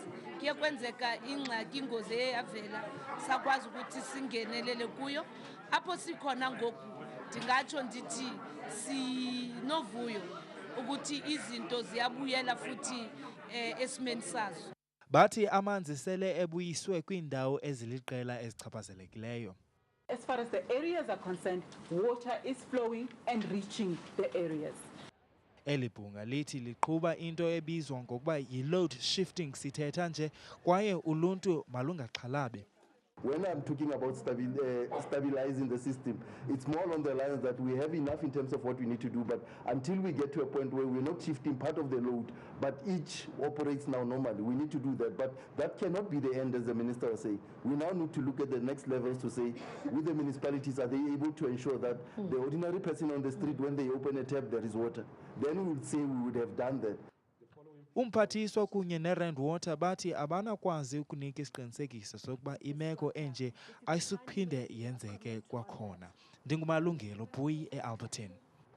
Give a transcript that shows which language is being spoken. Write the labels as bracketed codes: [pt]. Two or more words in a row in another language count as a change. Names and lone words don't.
[xh] Kuye kwenzeka ingxaki ingozi eyavela sakwazi ukuthi singenelele kuyo. Apho sikhona ngoku ndingatsho ndithi sinovuyo ukuthi izinto ziyabuyela futhi esimeni sazo. Bathi amanzi sele ebuyiswe kwiindawo eziliqela ezichaphazelekileyo. [en] As far as the areas are concerned, water is flowing and reaching the areas. [xh] Eli bhunga lithi liqhuba into ebizwa ngokuba yi- [en] load shifting [xh] sithetha nje kwaye uluntu malungaxhalabi. [en] When I'm talking about stabilizing the system, it's more along the lines that we have enough in terms of what we need to do, but until we get to a point where we're not shifting part of the load, but each operates now normally, we need to do that. But that cannot be the end, as the minister was saying. We now need to look at the next levels to say, with the municipalities, are they able to ensure that the ordinary person on the street, when they open a tap, there is water? Then we would say we would have done that. [xh] Umphathiswa kunye ne-Rand Water bathi abanakwazi ukunika isiqinisekiso sokuba imeko enje ayisukuphinde yenzeke kwakhona. Ndingumalungelo Bhuyi eAlberton.